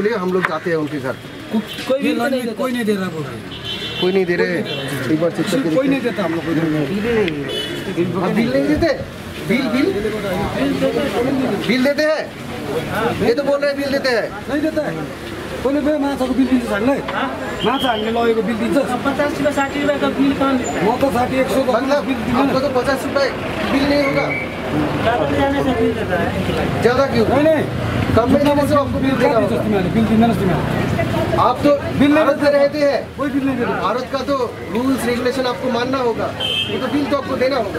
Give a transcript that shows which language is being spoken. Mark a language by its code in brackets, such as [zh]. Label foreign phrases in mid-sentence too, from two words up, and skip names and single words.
[hi] बोलिए, हम लोग जाते हैं उनके घर। कोई नहीं दे रहा, कोई नहीं दे रहे। एक बार चेक करके कोई नहीं देता, हम लोग बिल नहीं देते। बिल देते हैं, ये तो बोल रहे हैं बिल देते हैं। नहीं देता है, [ne] कोले भाई माछाको बिल दिन्छ हामीलाई, माछा हामीले लगेको बिल दिन्छ। [hi] 50 रुपये 60 रुपये का बिल कौन? वो तो 60 100 का बिल आपको तो 50 रुपये बिल नहीं होगा, ज़्यादा क्यों? नहीं कम में देने से आपको बिल देना होगा। बिल आप तो बिल भारत में रहते हैं, कोई बिल नहीं देता। भारत का तो रूल्स रेगुलेशन आपको मानना होगा, वो तो बिल तो आपको देना होगा।